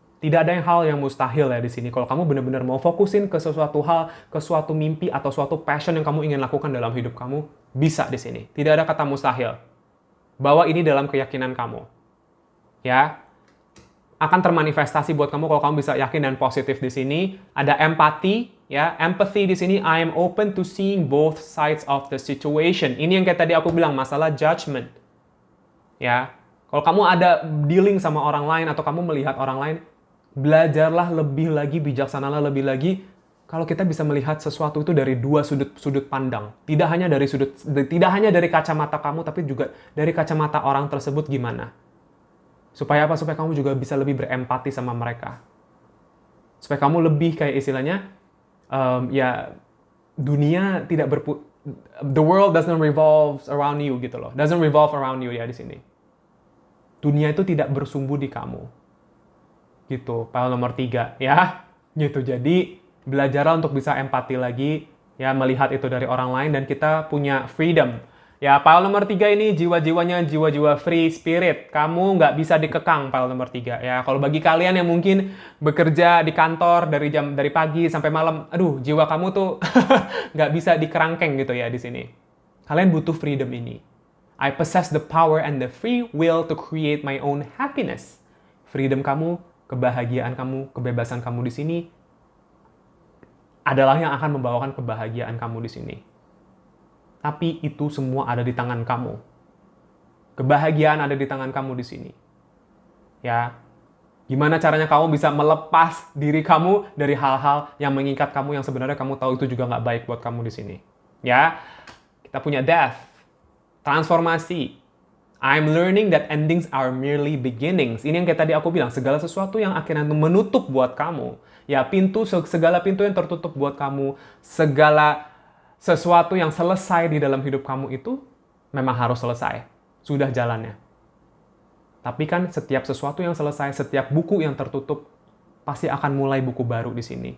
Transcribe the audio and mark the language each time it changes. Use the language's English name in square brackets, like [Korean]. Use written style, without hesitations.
[Indonesian] Tidak ada hal yang mustahil ya di sini. Kalau kamu benar-benar mau fokusin ke sesuatu hal, ke suatu mimpi atau suatu passion yang kamu ingin lakukan dalam hidup kamu, bisa di sini. Tidak ada kata mustahil. Bawa ini dalam keyakinan kamu. Ya. Akan termanifestasi buat kamu kalau kamu bisa yakin dan positif di sini. Ada empati, ya. [English] Empathy [Indonesian] di sini, [English] I am open to seeing both sides of the situation. [Indonesian] Ini yang kayak tadi aku bilang, masalah judgment. Ya. Kalau kamu ada dealing sama orang lain atau kamu melihat orang lain, belajarlah lebih lagi, bijaksanalah lebih lagi kalau kita bisa melihat sesuatu itu dari dua sudut pandang. Tidak hanya dari kacamata kamu, tapi juga dari kacamata orang tersebut gimana. Supaya apa? Supaya kamu juga bisa lebih berempati sama mereka. Supaya kamu lebih kayak istilahnya, ya dunia tidak [English] the world doesn't revolve around you [Indonesian] gitu loh. [English] Doesn't revolve around you [Indonesian] ya di sini. Dunia itu tidak bersumbu di kamu. Gitu, poin nomor 3 ya. Gitu, jadi belajarlah untuk bisa empati lagi ya, melihat itu dari orang lain dan kita punya freedom. Ya, poin nomor 3 ini jiwa-jiwanya jiwa-jiwa free spirit. Kamu nggak bisa dikekang, poin nomor 3 ya. Kalau bagi kalian yang mungkin bekerja di kantor dari pagi sampai malam, aduh, jiwa kamu tuh nggak bisa dikerangkeng gitu ya di sini. Kalian butuh freedom ini. [English] I possess the power and the free will to create my own happiness. [Indonesian] Freedom kamu, kebahagiaan kamu, kebebasan kamu di sini adalah yang akan membawakan kebahagiaan kamu di sini. Tapi itu semua ada di tangan kamu. Kebahagiaan ada di tangan kamu di sini. Ya. Gimana caranya kamu bisa melepas diri kamu dari hal-hal yang mengikat kamu yang sebenarnya kamu tahu itu juga nggak baik buat kamu di sini. Ya. Kita punya death, transformasi. [English] I'm learning that endings are merely beginnings. [Indonesian] Ini yang kayak tadi aku bilang, segala sesuatu yang akhirnya menutup buat kamu. Ya, segala pintu yang tertutup buat kamu, segala sesuatu yang selesai di dalam hidup kamu itu memang harus selesai. Sudah jalannya. Tapi kan setiap sesuatu yang selesai, setiap buku yang tertutup, pasti akan mulai buku baru di sini.